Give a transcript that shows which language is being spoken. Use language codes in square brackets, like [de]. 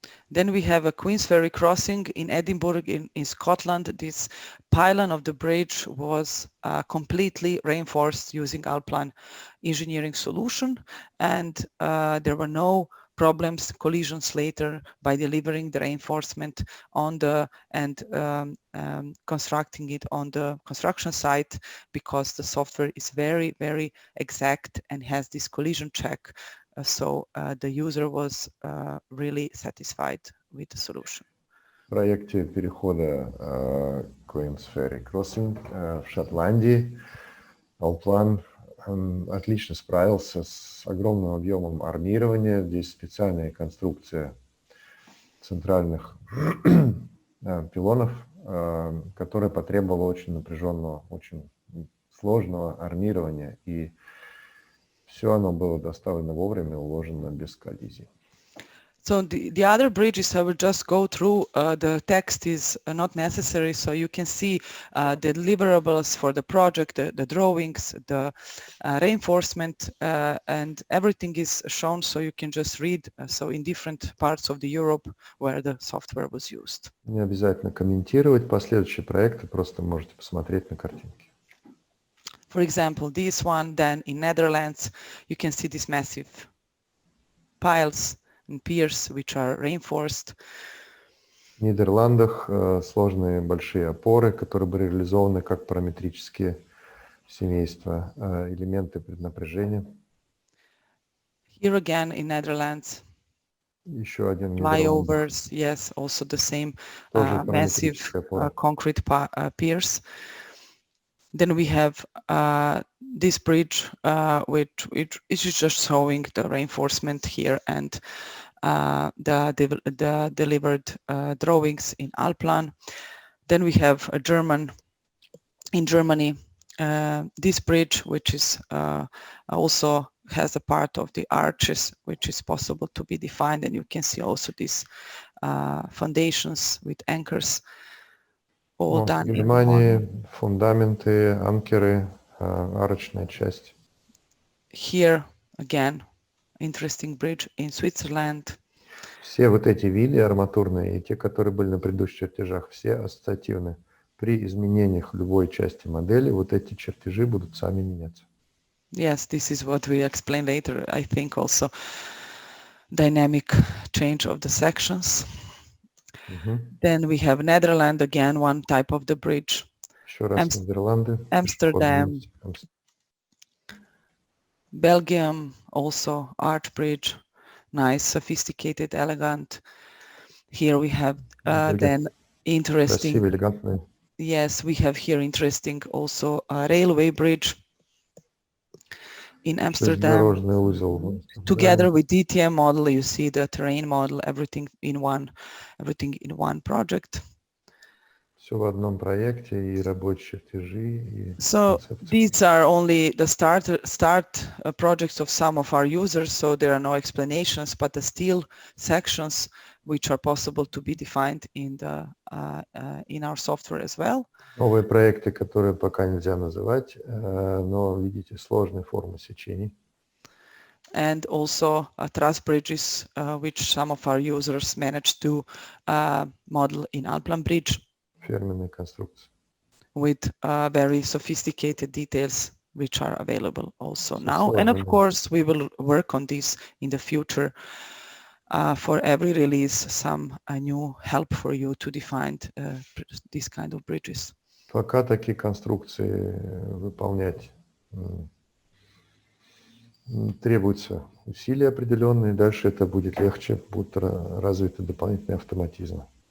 [en] Then we have a Queensferry crossing in Edinburgh in Scotland. This pylon of the bridge was completely reinforced using Alplan engineering solution, and there were no problems, collisions later by delivering the reinforcement on the and constructing it on the construction site, because the software is very, very exact and has this collision check. So the user was really satisfied with the solution. [ru] В проекте перехода Queensferry Crossing в Шотландии Alplan отлично справился с огромным объемом армирования. Здесь специальная конструкция центральных пилонов, которая потребовала очень напряженного, очень сложного армирования, и все оно было доставлено вовремя, уложено без коллизий. [en] So the other bridges, I will just go through. The text is not necessary, so you can see the deliverables for the project, the drawings, the reinforcement, and everything is shown, so you can just read. So in different parts of the Europe where the software was used. [ru] Не обязательно комментировать последующие проекты, просто можете посмотреть на картинки. [en] For example, this one, then in Netherlands, you can see these massive piles and piers which are reinforced. [ru] В Нидерландах сложные большие опоры, которые были реализованы как параметрические семейства, элементы преднапряжения. [en] Here again in Netherlands, [ru] Еще один [en] flyovers, yes, also the same massive concrete piers. Then we have this bridge, which is just showing the reinforcement here and the delivered drawings in Alplan. Then we have in Germany, this bridge, which is also has a part of the arches, which is possible to be defined, and you can see also these foundations with anchors. All done [ru] в Германии фундаменты, анкеры, арочная часть. [en] Here again, interesting bridge in Switzerland. [ru] Все вот эти вилли арматурные и те, которые были на предыдущих чертежах, все ассоциативны. При изменениях любой части модели вот эти чертежи будут сами меняться. [en] Yes, this is what we explain later. I think also dynamic change of the sections. Then we have Netherlands, again, one type of the bridge. [ru] Еще раз Нидерланды. [en] Amsterdam, Belgium, also Arch Bridge, nice, sophisticated, elegant. Here we have then interesting. [ru] Красивый, элегантный. [en] Yes, we have here interesting also a railway bridge in Amsterdam. [ru] Железнодорожный узел. [en] Together with DTM model, you see the terrain model, everything in one project. [ru] Все в одном проекте, и рабочие чертежи, и [en] So [ru] концепции. [en] these are only the start projects of some of our users, so there are no explanations, but the still sections which are possible to be defined in our software as well. [ru] Новые проекты, которые пока нельзя называть, но видите сложные формы сечений. [en] And also truss bridges, which some of our users managed to model in Alplan Bridge. [ru] Ферменные конструкции. [en] With very sophisticated details which are available also now. And of course, we will work on this in the future. For every release, some new help for you to define these kind of bridges. [ru] Пока такие конструкции выполнять требуются усилия определенные, дальше это будет легче, будут развиты дополнительные автоматизмы.